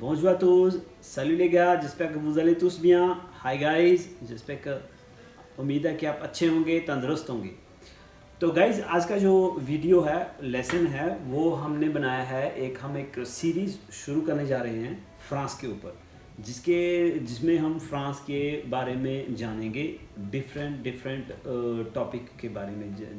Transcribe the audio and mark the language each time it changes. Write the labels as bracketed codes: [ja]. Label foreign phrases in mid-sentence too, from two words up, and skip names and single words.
[fr] à tous, salut les gars, j'espère que vous allez tous bien. [en] Hi guys, [fr] j'espère que [hi] उम्मीद है कि आप अच्छे होंगे, तंदुरुस्त होंगे. तो गाइज आज का जो वीडियो है, लेसन है, वो हमने बनाया है. हम एक सीरीज़ शुरू करने जा रहे हैं फ्रांस के ऊपर, जिसमें हम फ्रांस के बारे में जानेंगे, [en] different topic [hi] के बारे में.